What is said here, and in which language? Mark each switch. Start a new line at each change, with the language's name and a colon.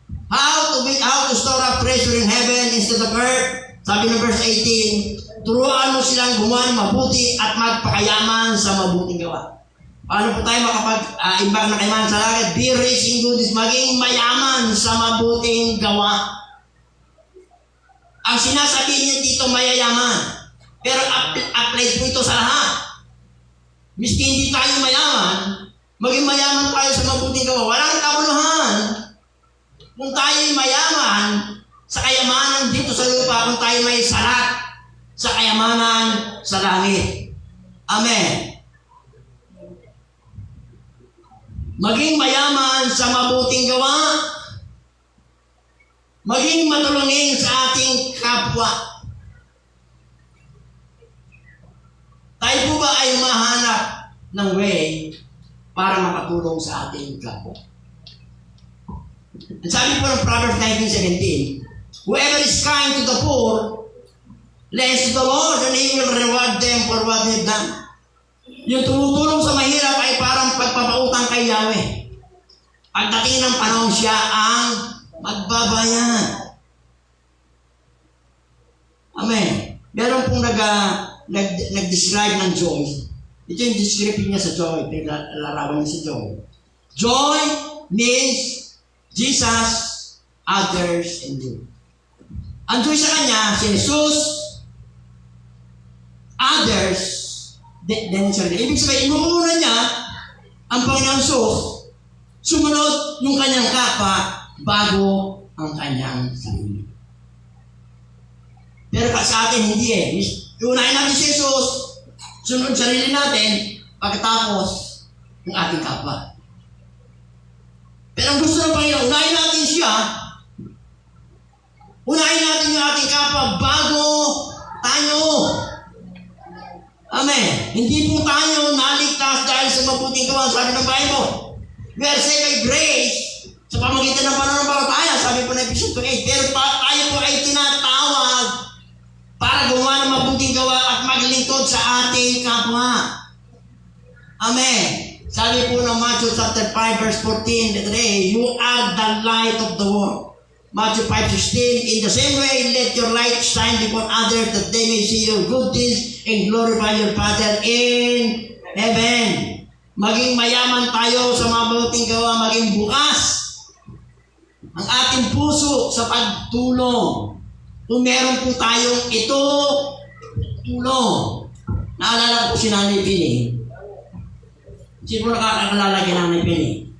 English: How to store up treasure in heaven instead of earth.
Filipino: Sabi ng verse 18, turuan mo silang gumawa ng mabuti at magpakayaman sa mabuting gawa. Paano po tayo makapag-imbak na kayamanan sa langit?
English: Be rich in good deeds,
Filipino: maging mayaman sa mabuting gawa. Ang sinasabi niya dito, mayayaman. Pero applied po ito sa lahat. Miski hindi tayo mayaman, maging mayaman tayo sa mabuting gawa. Walang kabuluhan. Kung tayo'y mayaman sa kayamanan dito sa lupa, kung tayo may salat sa kayamanan sa langit. Amen. Maging mayaman sa mabuting gawa, maging matulungin sa ating kapwa. Tayo po ba ay humahanap ng way para makatulong sa ating kapwa? At sabi po ng
English: Proverbs 19:17, whoever is kind to the poor, lends to the Lord, and He will reward them for what they've done.
Filipino: Yung tumutulong sa mahirap ay parang pagpapautang kay Yahweh. Pagdating ng panahon, siya ang magbabayad. Amen. Meron pong nag-describe ng joy. Ito yung description niya sa joy. Larawan niya sa joy.
English: Joy means Jesus, others, and you.
Filipino: Ang joy sa kanya, si Jesus, others, then sarili. Ibig sabihin, inuuna niya ang Panginoon Jesus, sumunod yung kanyang kapwa bago ang kanyang sarili. Pero sa atin, hindi eh. Unahin natin si Jesus, sunod sarili natin, pagkatapos ng ating kapwa. Pero ang gusto ng Panginoon, unahin natin siya, unahin natin yung ating kapwa bago tayo. Amen. Hindi po tayo naligtas dahil sa mabuting gawa, sabi ng Bible.
English: We are saved by grace
Filipino: sa pamagitan ng pananampalataya, sabi po ng Ephesians 2:8. Pero tayo po ay tinatawag para gumawa ng mabuting gawa at maglingkod sa ating kapwa. Amen. Sabi po ng
English: Matthew chapter 5 verse 14, today, you are the light of the world. Matthew 5:16, in the same way, let your light shine before others that they may see your good deeds and glorify your Father in heaven.
Filipino: Maging mayaman tayo sa mabuting gawa, maging bukas ang ating puso sa pagtulong. Kung meron po tayong ito, tulong. Naalala ko si Nanay Pini. Sino nakakakalala kay Nanay Pini?